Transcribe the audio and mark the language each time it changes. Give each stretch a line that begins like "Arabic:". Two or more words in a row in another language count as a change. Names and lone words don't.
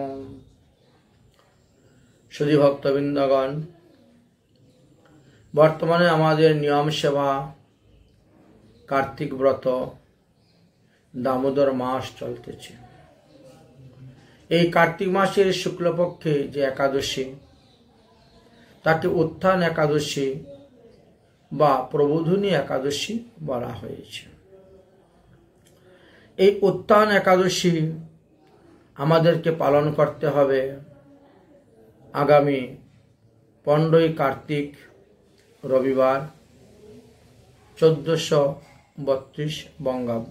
Bangla: শুদ্ধি ভক্তবৃন্দগণ, বর্তমানে আমাদের নিয়ম সেবা কার্তিক ব্রত দামোদর মাস চলছে। এই কার্তিক মাসের শুক্লপক্ষে যে একাদশী তাকে উত্থান একাদশী বা প্রবোধিনী একাদশী বলা হয়েছে। এই উত্থান একাদশী আমাদেরকে পালন করতে হবে আগামী 15 কার্তিক রবিবার 1432 বঙ্গাব্দ।